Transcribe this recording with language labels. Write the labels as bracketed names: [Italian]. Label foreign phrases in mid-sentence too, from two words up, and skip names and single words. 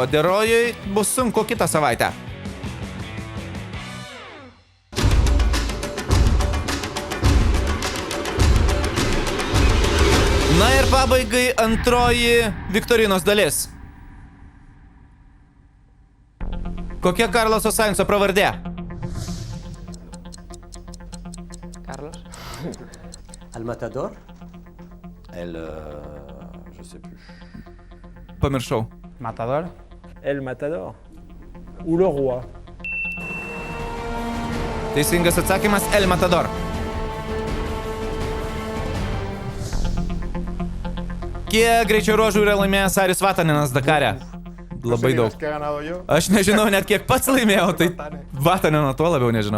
[Lithuanian] Derojui bus sunku kitą savaitę. Na ir pabaigai antroji viktorinos dalis. Kokia Carloso Sainzo pravardė? Carlos. [French] El Matador? Je sais plus. [Lithuanian] Pamiršau. [French] Matador. El Matador. Ou le Roi. [Lithuanian] Teisingas atsakymas El Matador. Kiek greičio ruožų yra laimėjęs Aris Vataninas Dakare? Labai daug. Aš nežinau net kiek pats laimėjau, tai Vatanino tuo labiau nežinau.